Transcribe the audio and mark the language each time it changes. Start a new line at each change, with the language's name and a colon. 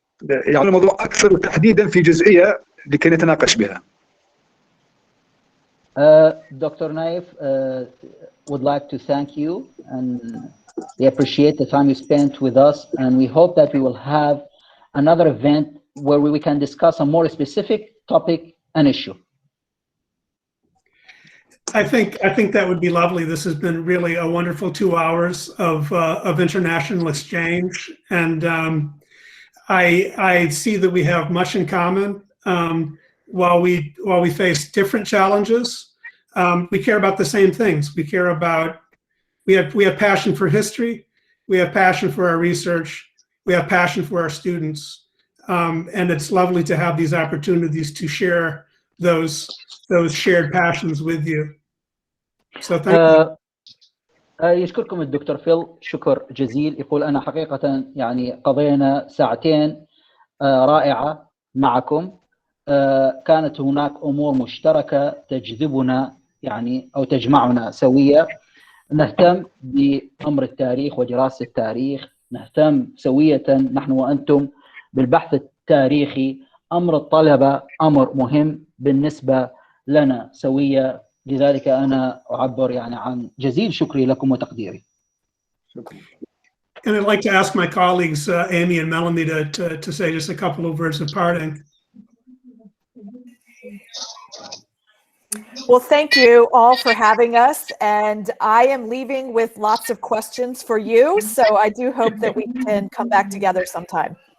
Arabic: يعني الموضوع أكثر تحديدا في جزئية لكي نتناقش بها.
English: Dr. Naif would like to thank you and we appreciate the time you spent with us, and we hope that we will have another event where we can discuss a more specific topic and issue. I think that would be lovely. This has been really a wonderful 2 hours of international exchange, and I see that we have much in common. While we face different challenges, we care about the same things. We care about we have passion for history, we have passion for our research, we have passion for our students, and it's lovely to have these opportunities to share those shared passions with you. So thank you.
Arabic: يشكركم الدكتور فيل شكر جزيل. يقول أنا حقيقة يعني قضينا ساعتين رائعة معكم. كانت هناك أمور مشتركة تجذبنا يعني أو تجمعنا سوية. نهتم بأمر التاريخ ودراسة التاريخ، نهتم سوية نحن وأنتم بالبحث التاريخي. أمر الطلبة أمر مهم بالنسبة لنا سوية، لذلك أنا أعبر يعني عن جزيل شكري لكم وتقديري.
English: And I'd like to ask my colleagues, Amy and Melanie, to say just a couple of words of parting. Well, thank you all for having us, and I am leaving with lots of questions for you, so I do hope that we can come back together sometime.